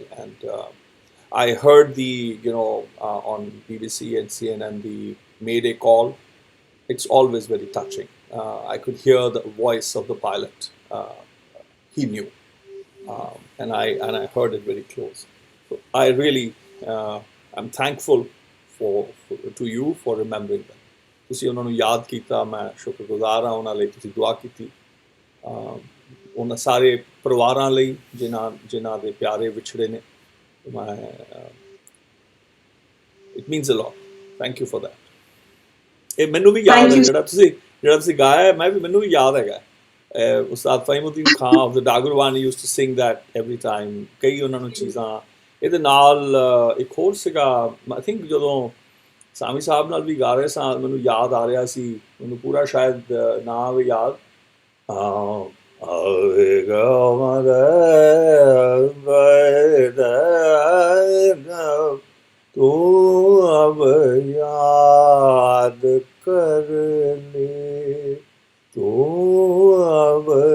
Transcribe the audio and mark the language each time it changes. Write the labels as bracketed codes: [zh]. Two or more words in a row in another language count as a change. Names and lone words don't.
[en] And I heard on BBC and CNN the Mayday call. It's always very touching. I could hear the voice of the pilot. He knew, and I heard it very close. So I really am thankful to you for remembering them. [pa] ਤੁਸੀਂ ਉਹਨਾਂ ਨੂੰ ਯਾਦ ਕੀਤਾ, ਮੈਂ ਸ਼ੁਕਰਗੁਜ਼ਾਰ ਹਾਂ ਉਹਨਾਂ ਲਈ, ਤੁਸੀਂ ਦੁਆ ਕੀਤੀ ਉਹਨਾਂ ਸਾਰੇ ਪਰਿਵਾਰਾਂ ਲਈ ਜਿਨ੍ਹਾਂ ਦੇ ਪਿਆਰੇ ਵਿਛੜੇ ਨੇ. [en] ਮੈਂ it means a lot. Thank you for that. [pa] ਇਹ ਮੈਨੂੰ ਵੀ ਯਾਦ ਹੈ ਜਿਹੜਾ ਤੁਸੀਂ ਗਾਇਆ, ਮੈਨੂੰ ਵੀ ਯਾਦ ਹੈਗਾ. [en] Ustad Fahimuddin Khan of the Dagarvan used to sing that every time. [pa] ਕਈ ਉਹਨਾਂ ਨੂੰ ਚੀਜ਼ਾਂ ਇਹਦੇ ਨਾਲ ਇੱਕ ਹੋਰ ਸੀਗਾ, [en] I think [pa] ਜਦੋਂ ਸਾਮੀ ਸਾਹਿਬ ਨਾਲ ਵੀ ਗਾ ਰਹੇ ਸਾਂ, ਮੈਨੂੰ ਯਾਦ ਆ ਰਿਹਾ ਸੀ, ਮੈਨੂੰ ਪੂਰਾ ਸ਼ਾਇਦ ਨਾ ਆਵੇ ਯਾਦ. [hi] तू अब याद कर ले, तू अब